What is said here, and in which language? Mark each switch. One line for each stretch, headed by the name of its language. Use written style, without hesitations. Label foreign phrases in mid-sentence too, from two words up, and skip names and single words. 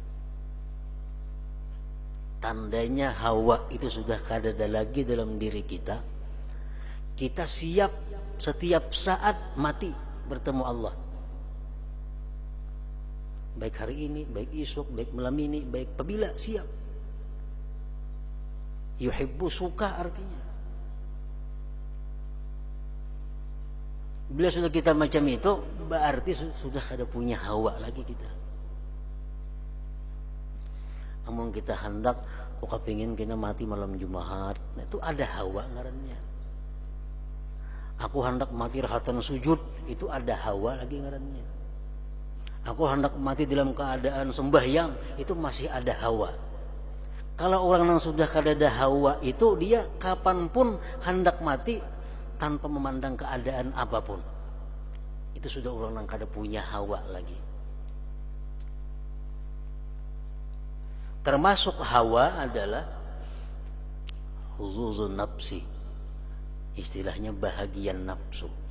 Indonesian: Tandanya hawa itu sudah kada lagi dalam diri kita. Kita siap setiap saat mati bertemu Allah. Baik hari ini, baik esok, baik malam ini, baik apabila siap. Yuhibbu, suka artinya. Bila sudah kita macam itu, berarti sudah ada punya hawa lagi kita. Namun kita hendak, kepingin kita mati malam Jumat, nah, itu ada hawa ngarannya. Aku hendak mati rahatan sujud, itu ada hawa lagi ngarannya. Aku hendak mati dalam keadaan sembahyang, itu masih ada hawa. Kalau orang yang sudah kada ada hawa itu, dia kapanpun hendak mati tanpa memandang keadaan apapun. Itu sudah orang yang kada punya hawa lagi. Termasuk hawa adalah
Arabic: حظوظ النفس,
Indonesian: istilahnya bahagian nafsu.